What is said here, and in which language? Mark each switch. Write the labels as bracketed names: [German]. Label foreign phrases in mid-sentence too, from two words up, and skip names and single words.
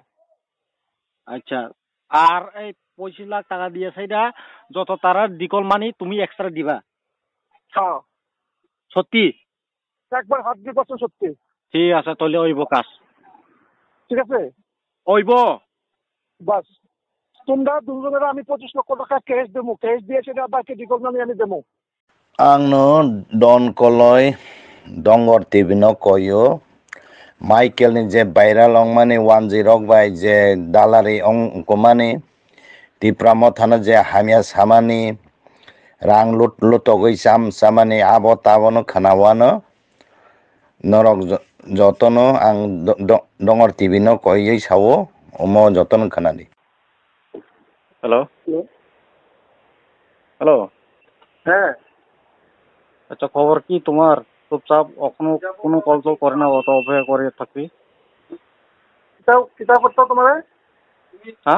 [Bangla] আচ্ছা আর এই 25 লাখ টাকা দিয়ে সেইটা যত তারা ডিকল মানি তুমি এক্সট্রা দিবা? হ্যাঁ সত্যি? একবার হাত দিয়ে করছো সত্যি। ঠিক আছে তাহলে হইব কাজ। ঠিক আছে হইব বাস তোমরা দুজনের আমি 25 লক্ষ টাকা ক্যাশ দেবো, ক্যাশ দিয়ে সেটা বাকি ডিকল মানি আমি দেবো। [Kok Borok] आंनो डन कलय डंगर टिभिनो कयो माइकेल नि जे भाइराल अंगमानि 10 बाय जे दालारि अंगमानि टिप्रामो थानो जे हामिया सामानि रां लुट लुटगै साम सामानि आबो ताबोनो खानावानो नरक जतनो आं डंगर टिभिनो कयै सावो ओमो जतनो खानानि। [English] hello hello [Bangla] হ্যাঁ আচ্ছা খবর কি তোমার? চুপচাপ এখনো কোনো কল টল করে না, অত অপেক্ষা করে থাকবি? কিতাব করতো তোমার হ্যাঁ